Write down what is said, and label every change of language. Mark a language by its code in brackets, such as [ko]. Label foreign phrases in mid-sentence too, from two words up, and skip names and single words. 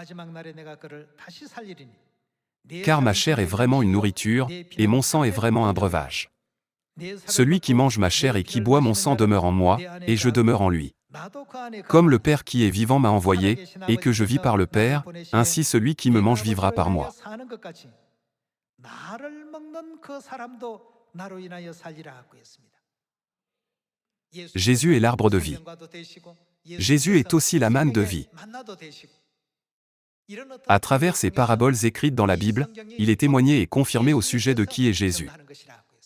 [fr] Car ma chair est vraiment une nourriture, et mon sang est vraiment un breuvage. Celui qui mange ma chair et qui boit mon sang demeure en moi, et je demeure en lui. Comme le Père qui est vivant m'a envoyé, et que je vis par le Père, ainsi celui qui me mange vivra par moi. [ko] 나를 먹는 그 사람도 나로 인하여 살리라 하고 했습니다. [fr] Jésus est l'arbre de vie. Jésus est aussi la manne de vie. À travers ces paraboles écrites dans la Bible, il est témoigné et confirmé au sujet de qui est Jésus.